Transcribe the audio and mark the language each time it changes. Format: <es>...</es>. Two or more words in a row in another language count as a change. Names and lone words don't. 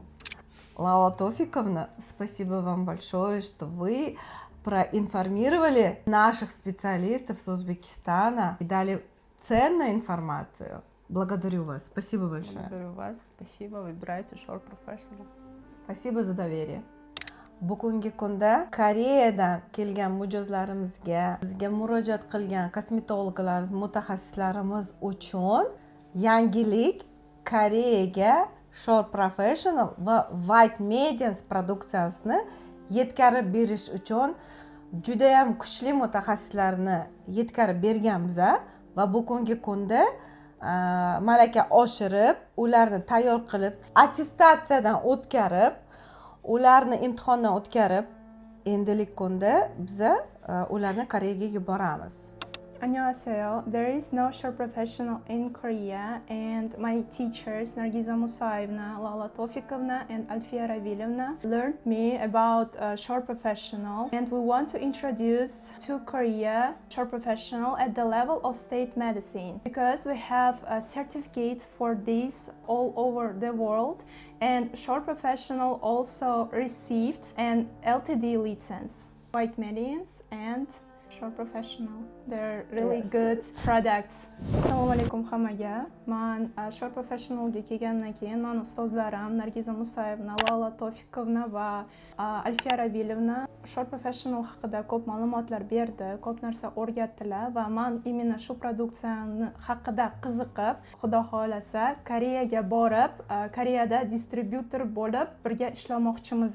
<ru>Лаула Тофиковна, спасибо вам большое, что вы проинформировали наших специалистов с Узбекистана и дали ценную информацию. Благодарю вас. Спасибо большое. Благодарю вас. Спасибо. Выбирайте Shore Professional. Спасибо за доверие.</ru> <uz>Bugungi kunda Koreyadan kelgan mijozlarimizga, bizga murojaat qilgan kosmetologlarimiz, mutaxassislarimiz uchun yangilik Koreyaga Shore Professional va White Medians produksiyasini yetkazib berish uchun juda ham kuchli mutaxassislarni yetkazib berganmiz va bugungi kunda malaka oshirib, ularni tayyor qilib, attestatsiyadan o'tkazib, ularni imtihondan o'tkazib, endilik kunda biz ularni Koreyaga yuboramiz.</uz> <ko>안녕하세요.</ko> <en>There is no Shore Professional in Korea, and my teachers Nargiza Musaevna, Lala Tofikovna, and Alfia Ravilievna learned me about Shore Professional, and we want to introduce to Korea Shore Professional at the level of state medicine, because we have certificates for this all over the world, and Shore Professional also received an LTD license. White Medians and Shore Professional. They're really Yes, good yes. products.</en> <uz>Assalomu alaykum hammaga. Men Shore Professionalga kelgandan keyin men ustozlarim Nargiza Musaevna, Lala Tofikovna va Alfiya Ravilievna Shore Professional haqida ko'p ma'lumotlar berdi, ko'p narsa o'rgatdilar va men именно shu produksiyani haqida qiziqib, Xudo xolasa Koreyaga borib, Koreyada distributor bo'lib birga ishlamoqchimiz.</uz>